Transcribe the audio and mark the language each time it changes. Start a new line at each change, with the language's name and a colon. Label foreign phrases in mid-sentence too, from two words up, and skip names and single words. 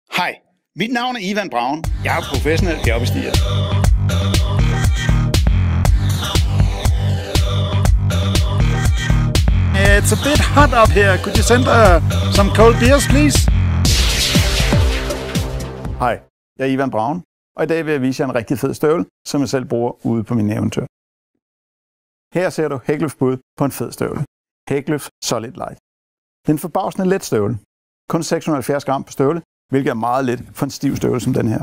Danish: Hej, mit navn er Ivan Braun. Jeg er professionel bjergbestiger.
English: It's a bit hot up here. Could you send some cold beers, please?
Danish: Hej, jeg er Ivan Braun, og i dag vil jeg vise jer en rigtig fed støvle, som jeg selv bruger ude på mine eventyr. Her ser du Hägglöfs bud på en fed støvle. Hägglöf Solid Light. Det er en forbavsende let støvle. Kun 670 gram per støvle, hvilket er meget let for en stiv støvle som den her.